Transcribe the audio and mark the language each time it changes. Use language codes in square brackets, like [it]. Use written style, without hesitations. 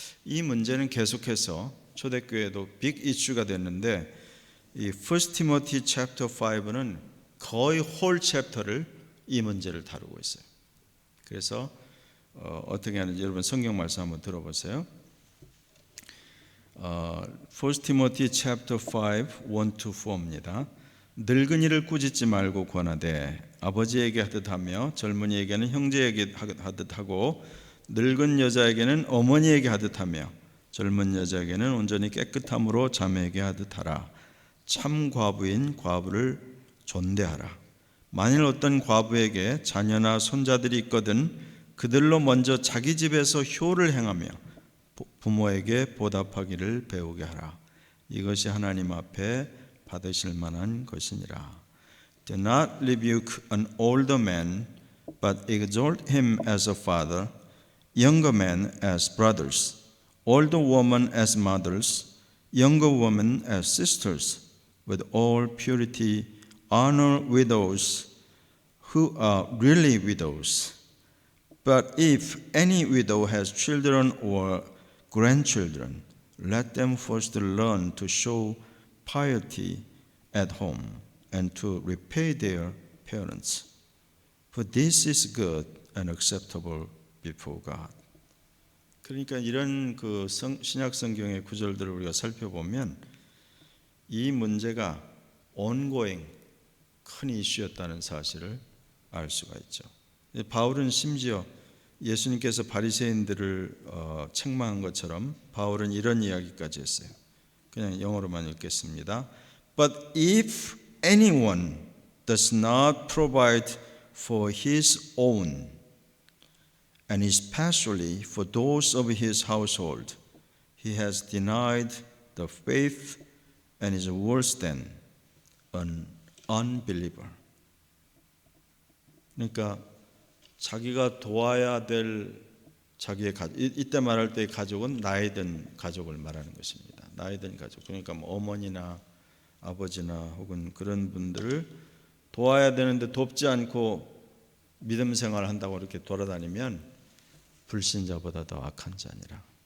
[ko] 이 문제는 계속해서 초대교회도 빅 이슈가 됐는데 이 [en] 1 Timothy chapter 5 [ko] 는 거의 홀 챕터를 이 문제를 다루고 있어요. 그래서 어떻게 하는지 여러분 성경 말씀 한번 들어보세요. [en] 1 Timothy chapter 5, [ko] 1-4입니다. 늙은이를 꾸짖지 말고 권하되 아버지에게 하듯 하며 젊은이에게는 형제에게 하듯 하고 늙은 여자에게는 어머니에게 하듯 하며 젊은 여자에게는 온전히 깨끗함으로 자매에게 하듯 하라. 참 과부인 과부를 존대하라. 만일 어떤 과부에게 자녀나 손자들이 있거든 그들로 먼저 자기 집에서 효를 행하며 부모에게 보답하기를 배우게 하라. 이것이 하나님 앞에 받으실 만한 것이니라. [en] Do not rebuke an older man, but exhort him as a father, younger men as brothers, older women as mothers, younger women as sisters. With all purity, honor widows who are really widows. But if any widow has children or grandchildren, let them first learn to show piety at home and to repay their parents. For this is good and acceptable before God. [ko] 그러니까 이런 그 신약 성경의 구절들을 우리가 살펴보면 이 문제가 ongoing 큰 이슈였다는 사실을 알 수가 있죠. 바울은 심지어 예수님께서 바리새인들을 책망한 것처럼 바울은 이런 이야기까지 했어요. 그냥 영어로만 읽겠습니다. [en] But if anyone does not provide for his own and especially for those of his household, he has denied the faith and is worse than an unbeliever. [ko] 그러니까 자기가 도와야 될 자기의 가족, 이때 말할 때 가족은 나이 든 가족을 말하는 것입니다. 나이 든 가족, 그러니까 뭐 어머니나 아버지나 혹은 그런 분들을 도와야 되는데 돕지 않고 믿음 생활을 한다고 이렇게 돌아다니면 불신자보다 더 악한 자니라.